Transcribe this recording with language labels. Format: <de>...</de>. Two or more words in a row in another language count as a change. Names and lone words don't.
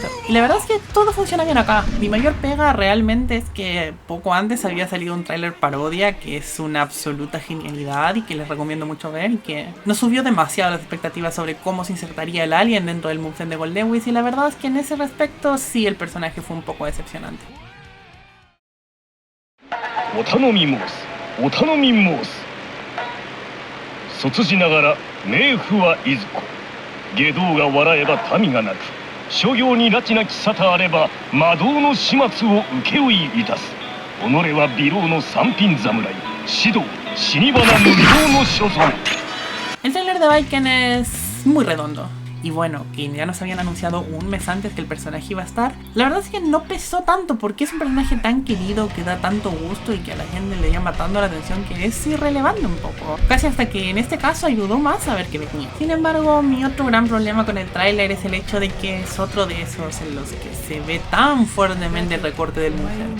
<es>Y la verdad es que todo funciona bien acá. Mi mayor pega realmente es que poco antes había salido un tráiler parodia que es una absoluta genialidad y que les recomiendo mucho ver, y que no subió demasiado las expectativas sobre cómo se insertaría el alien dentro del moveset de Gold Lewis, y la verdad es que en ese respecto sí el personaje fue un poco decepcionante.</es> <ja>お頼み申すお頼み申す卒じながら冥府はいずこ外道が笑えば民が泣く諸行に拉致なき沙汰あれば魔道の始末を請負いたす己は美老の三品侍指導死に花無料の所存</ja> <es>El trailer de Viken es muy redondo. Y bueno, que ya nos habían anunciado un mes antes que el personaje iba a estar. La verdad es que no pesó tanto porque es un personaje tan querido que da tanto gusto y que a la gente le llama tanto la atención que es irrelevante un poco. Casi hasta que en este caso ayudó más a ver que venía. Sin embargo, mi otro gran problema con el tráiler es el hecho de que es otro de esos en los que se ve tan fuertemente el recorte del mujer.</es>